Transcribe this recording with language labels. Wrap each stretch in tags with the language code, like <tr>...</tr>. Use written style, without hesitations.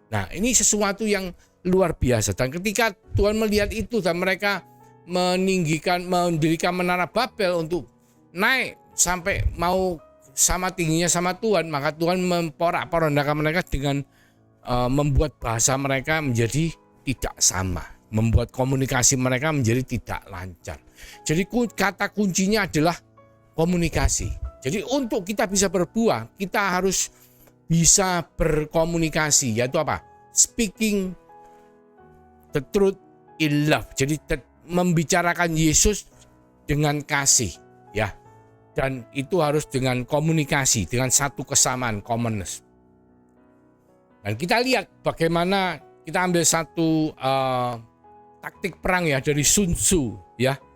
<id>Nah, ini sesuatu yang luar biasa. Dan ketika Tuhan melihat itu dan mereka mendirikan menara Babel untuk naik sampai mau sama tingginya sama Tuhan, maka Tuhan memporak-porandakan mereka dengan membuat bahasa mereka menjadi tidak sama, membuat komunikasi mereka menjadi tidak lancar. Jadi kata kuncinya adalah komunikasi. Jadi untuk kita bisa berbuah, kita harus bisa berkomunikasi, yaitu apa?</id> <en>Speaking the truth in love.</en> <id>Jadi membicarakan Yesus dengan kasih ya. Dan itu harus dengan komunikasi, dengan satu kesamaan, commonness. Dan kita lihat bagaimana kita ambil satu taktik perang ya dari Sun Tzu ya.</id>